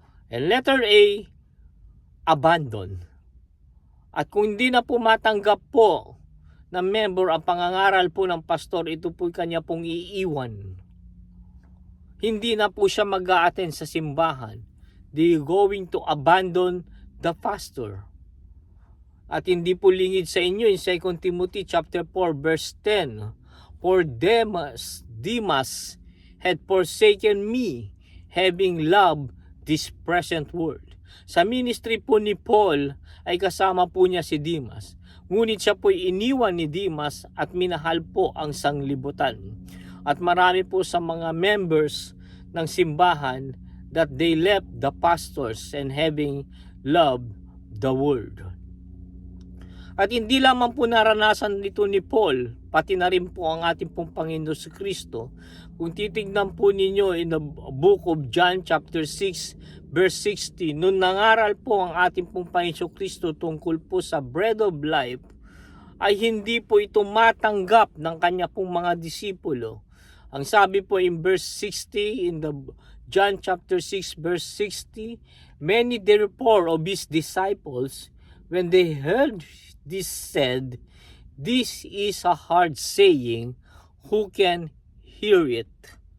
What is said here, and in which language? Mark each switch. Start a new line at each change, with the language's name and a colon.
English: And letter A, abandon.
Filipino: At kung hindi na po matanggap po na member ang pangangaral po ng pastor, ito po kanya pong iiwan. Hindi na po siya mag-a-attend sa simbahan.
English: They going to abandon the pastor.
Filipino: At hindi po lingid sa inyo
English: in 2 Timothy chapter 4 verse 10. "For Demas had forsaken me, having loved this present world."
Filipino: Sa ministry po ni Paul ay kasama po niya si Demas. Ngunit siya po iniwan ni Demas at minahal po ang sanglibutan. At marami po sa mga members ng simbahan
English: that they left the pastors and having loved the world.
Filipino: At hindi lamang po naranasan nito ni Paul, pati na rin po ang ating pong Panginoon si Kristo. Kung titignan po ninyo in the book of John chapter 6 verse 60, nung nangaral po ang ating pong Panginoon Kristo tungkol po sa bread of life, ay hindi po ito matanggap ng kanya pong mga disipulo. Ang sabi po
English: in verse 60 in the John chapter 6 verse 60, "Many therefore of his disciples, when they heard this, said, This is a hard saying, who can hear it?"